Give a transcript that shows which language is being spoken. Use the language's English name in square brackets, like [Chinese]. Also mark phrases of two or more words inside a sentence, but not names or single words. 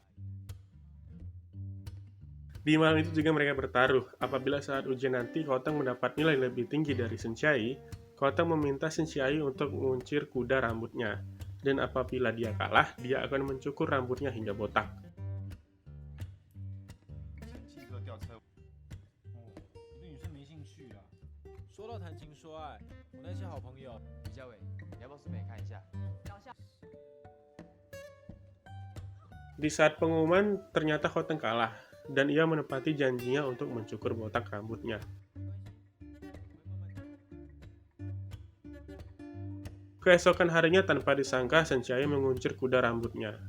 [Indonesian] Di malam itu juga mereka bertaruh. Apabila saat ujian nanti Khoten mendapat nilai lebih tinggi dari Shen Qiai, Khoten meminta Shen Qiai untuk menguncir kuda rambutnya. Dan apabila dia kalah, dia akan mencukur rambutnya hingga botak. [Chinese] 说到谈情说爱，我那些好朋友，李佳伟，你要不要顺便看一下？ [Indonesian] Di saat pengumuman, ternyata Khoten kalah, dan ia menepati janjinya untuk mencukur botak rambutnya. Keesokan harinya tanpa disangka, Shen Qiai menguncir kuda rambutnya.